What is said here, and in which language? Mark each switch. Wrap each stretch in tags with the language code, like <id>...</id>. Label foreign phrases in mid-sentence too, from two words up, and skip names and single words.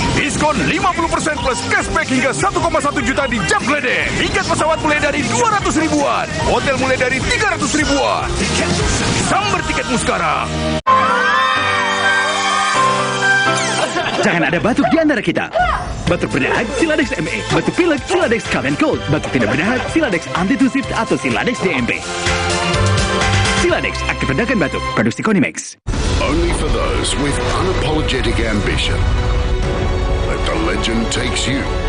<id>Diskon 50% plus cashback hingga 1,1 juta di Jam Gledek. Tiket pesawat mulai dari 200 ribuan. Hotel mulai dari 300 ribuan. Sambar tiketmu sekarang. Jangan ada batuk di antara kita. Batuk berdahak Siladex ME, batuk pilek Siladex Cough and Cold, batuk tidak berdahak Siladex Antitusif atau Siladex DMP. Siladex, aktif redakan batuk, produksi Konimax.</id> <en>Only for those with unapologetic ambition. Let the legend takes you.</en>